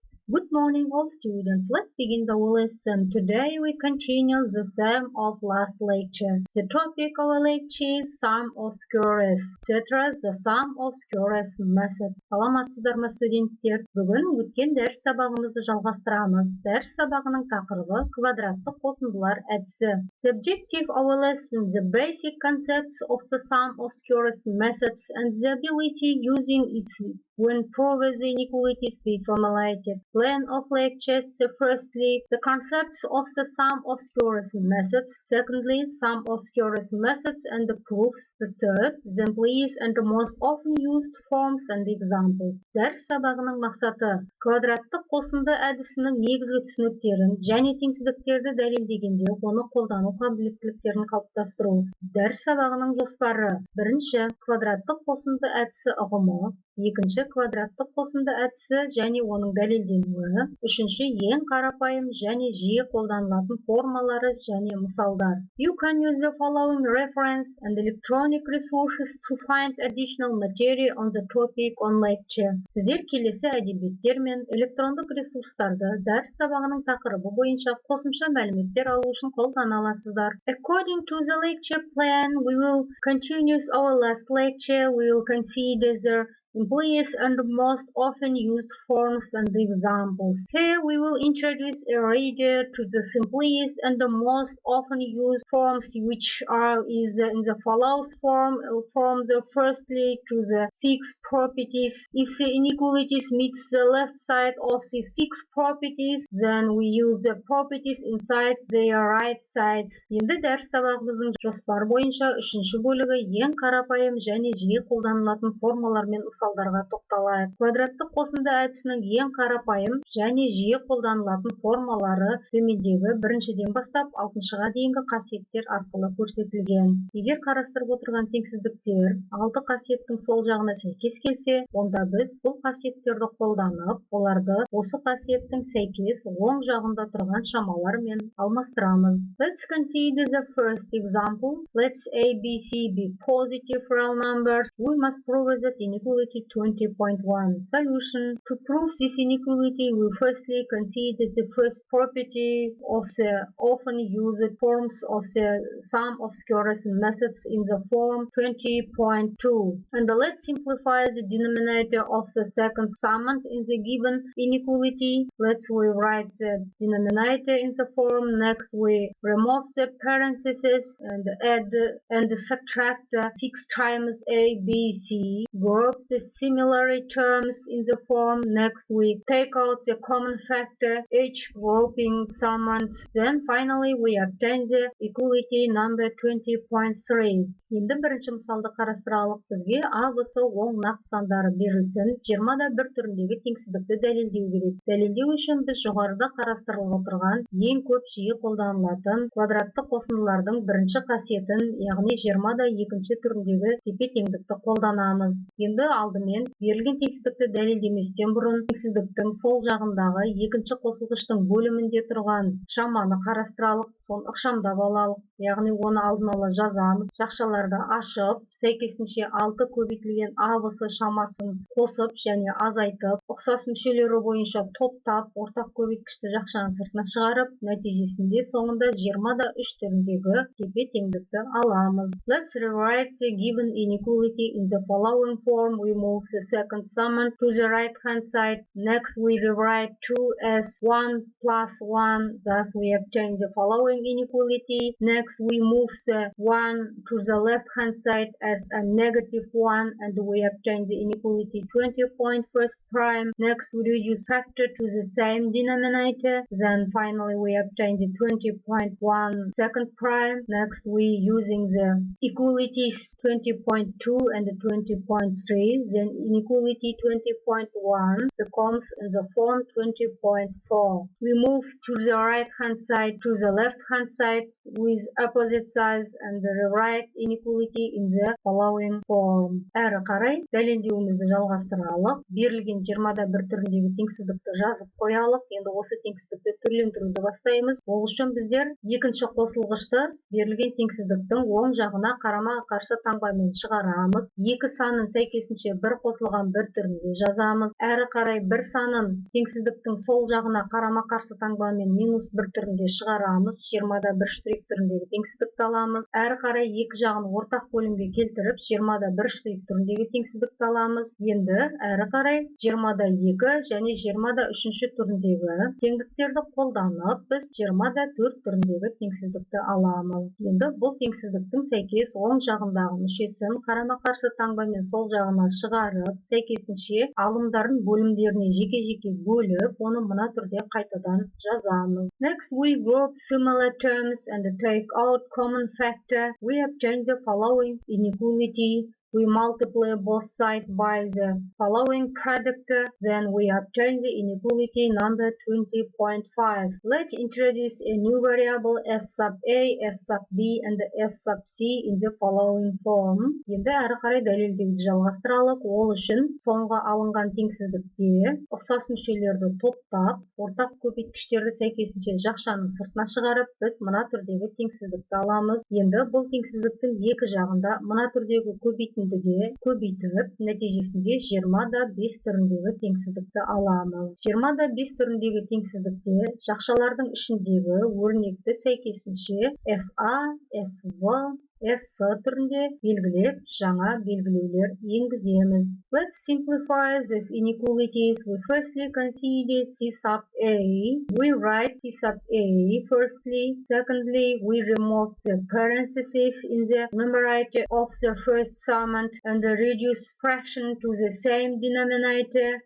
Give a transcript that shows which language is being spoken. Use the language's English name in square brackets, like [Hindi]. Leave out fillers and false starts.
[English] Good morning, all students. Let's begin the lesson. Today we continue the theme of last lecture. The topic of our lecture is sum of squares, etc. The sum of squares methods. [Kazakh] Саламатсыздар ма студенттер? Бүгін өткен дәріс сабағымызды жалғастырамыз. Дәріс сабағының тақырыбы квадраттық қосындылар әдісі. [English] The objective of our lesson, the basic concepts of the sum of squares methods and the ability using it when proving the inequalities be formulated. Plan of lectures. Firstly, the concepts of the sum of squares methods. Secondly, sum of squares methods and the proofs. The third, the employees and the most often used forms and examples. [Kazakh] Дәріс сабағының мақсаты квадраттық қосынды әдісінің негізгі түсініктерін және теңсіздіктерді дәлелдегенде оны қолдану қабілеттіліктерін қалыптастыру. Дәріс сабағының жоспары: бірінші, квадраттық қосынды әдісі ұғымы, екінші, квадраттық қосынды әдісі және оның дәлелденуі, үшінші, ең қарапайым және жиі қолданылатын формалары және мысалдар. [English] You can use the following reference and electronic resources to find additional material on the topic on lecture. [Kazakh] Сіздер келесі әдебиеттер мен электрондық ресурстарды дәріс сабағының тақырыбы бойынша қосымша мәліметтер алу үшін қолдана аласыздар. [English] According to the lecture plan, we will continue our last lecture. We will consider the employees and most often used forms and examples. Here we will introduce a reader to the simplest and the most often used forms, which are in the follows form the firstly to the six properties. If the inequalities meets the left side of the six properties, then we use the properties inside their right sides. [Kazakh] Енді дәріс сабағымыздың жоспар бойынша үшінші бөлігі ең қарапайым және жиі қолданылатын формалар мен мысалдарға тоқталайық. Квадраттық қосынды әдісінің ең қарапайым және жиі қолданылатын формалары төмендегі біріншіден бастап алтыншыға дейінгі қасиеттер арқылы көрсетілген. Егер қарастырып отырған теңсіздіктер алты қасиеттің сол жағына сәйкес келсе, онда біз бұл қасиеттерді қолданып, оларды осы қасиеттің сәйкес оң жағында тұрған шамалармен алмастырамыз. [English] Let's consider the first example. Let's A, B, C be positive real numbers. We must prove that inequality 20.1. Solution. To prove this inequality, we firstly consider the first property of the often used forms of the sum of squares methods in the form 20.2. And let's simplify the denominator of the second summand in the given inequality. Let's rewrite the denominator in the form. Next, we remove the parentheses and add and subtract 6 times A, B, C. Group the similar terms in the form. Next, we take out the common factor, each grouping summands. Then finally, we obtain the equality number 20.3. [Kazakh] Енді бірінші мысалды қарастыралық. Бізге А, В, С оң нақты сандары берілсін. 20-1 түріндегі теңсіздікті дәлелдеу керек. Дәлелдеу үшін біз жоғарыда қарастырылып отырған ең көп жиі қолданылатын квадраттық қосындылардың бірінші қасиетін, яғни 20-2 түріндегі тепе-теңдікті қолданамыз. Енді алдымен берілген теңсіздікті дәлелдеместен бұрын теңсіздіктің сол жағындағы екінші қосылғыштың бөлімінде тұрған шаманы қарастыралық, соны ықшамдап алалық. Яғни оны алдын ала жазамыз. Жақшаларды ашып, сәйкесінше 6 көбейтілген А, В, С шамасын қосып және азайтып, ұқсас мүшелері бойынша топтап, ортақ көбейткішті жақшаның сыртына шығарып, нәтижесінде соңында 20-3 түріндегі тепе-теңдікті аламыз. [English] Let's rewrite the given inequality in the following form. We move the second summand to the right hand side. Next, we rewrite 2 as 1 plus 1. Thus, we obtain the following inequality. Next, we move the 1 to the left hand side as a negative 1 and we obtain the inequality 20.1 prime. Next, we reduce factor to the same denominator. Then finally, we obtain the 20.1 second prime. Next, we using the equalities 20.2 and 20.3. Then inequality 20.1 becomes in the form 20.4. We move to the right hand side to the left hand side with opposite sides and rewrite inequality in the following form. [Kazakh] Әрі қарай дәлелдеуімізді жалғастыралық. Берілген 20-да 1 түріндегі теңсіздікті жазып қоялық. Енді осы теңсіздікті түрлендіруді бастаймыз. Ол үшін біздер екінші қосылғышты берілген теңсіздіктің оң жағына қарама қарсы таңбамен шығарамыз. Екі санын сәйкесінше бір қосылған бір түрінде жазамыз. Әрі қарай бір санын теңсіздіктің сол жағына қарама қарсы таңбамен минус бір түрінде шығарамыз. 20-да 1 штрих түріндегі теңсіздікті аламыз. Әрі қарай екі жағын ортақ бөлімге келтіріп 20-да 1 штрих түріндегі теңсіздікті аламыз. Енді әрі қарай 20-да 2 және 20-да 3 түріндегі теңдіктерді қолданып біз 20-да 4 түріндегі теңсіздікті аламыз. Енді бұл теңсіздіктің сәйкес оң жағындағы мүшесін қарама қарсы таңбамен сол жағына шығарып, сәйкесінше алымдардың бөлімдеріне жеке-жеке бөліп, оны мына түрде қайтадан жазамыз. [English] Next, we group similar terms and take out common factor. We obtain the following inequality. We multiply both sides by the following product, then we obtain the inequality number 20.5. Let's introduce a new variable s sub a, s sub b, and s sub c in the following form. [Kazakh] Енді әрі қарай дәлелдеуді жалғастыралық. Ол үшін соңғы алынған теңсіздікте ұқсас мүшелерді топтап, ортақ көбейткіштерді сәйкесінше жақшаның сыртына шығарып, біз мына түрдегі теңсіздікті аламыз. Енді бұл теңсіздіктің екі жағында мына түрдегі көбейтіп, нәтижесінде 20-да 5 түріндегі теңсіздікті аламыз. 20-да 5 түріндегі теңсіздікте жақшалардың ішіндегі өрнекті сәйкесінше SA, SV, S түрінде белгілеп, жаңа белгілеулер енгіземіз. [English] Let's simplify these inequalities. We firstly consider C sub A. We write C sub A firstly. Secondly, we remove the parentheses in the numerator of the first summand and reduce fraction to the same denominator.